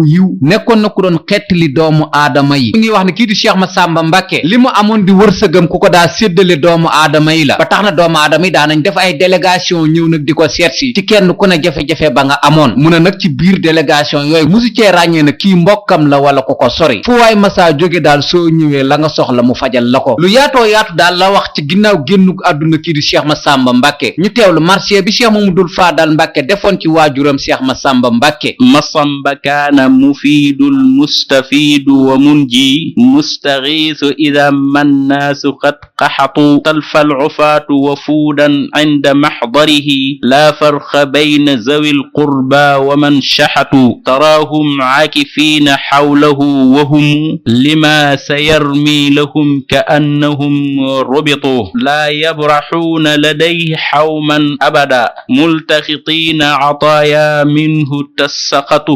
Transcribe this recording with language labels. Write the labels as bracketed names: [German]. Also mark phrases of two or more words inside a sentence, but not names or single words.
[Wolof] yiw nekkoon na ku doon xettali doomu aadama yi ngi wax ne kii di cheikh Masamba mbàkke li mu amoon di wërsëgam ku ko daa séddale doomu aadama yi la ba tax na doomu aadama yi daanañ def ay délégation ñëw nag di ko seetsi ci kenn ku ne jafe-jafe ba nga amoon mu ne nag ci biir délégation yooyu musu cee ràññee na kii mbokkam la wala ku ko sori fu waay masaa jóge daal soo ñëwee la nga soxla mu fajal la ko lu yaatoo yaatu daal la wax ci ginnaaw génnug àdduna kii di cheikh Masamba mbàkke ñu teewlu marché bi cheikh mamadul faadal mbàkke defoon ci waajuram cheikh Masamba mbàkke [Arabic] مسمبا كان مفيد المستفيد ومنجي المستغيث إذا الناس قد قحطوا تلفى العفاة وفودا عند محضره لا فرق بين ذوي القربى ومن شحطوا تراهم عاكفين حوله وهم لما سيرمي لهم كأنهم ربطوا لا يبرحون لديه حوما أبدا ملتقطين عطايا منه تساقطوا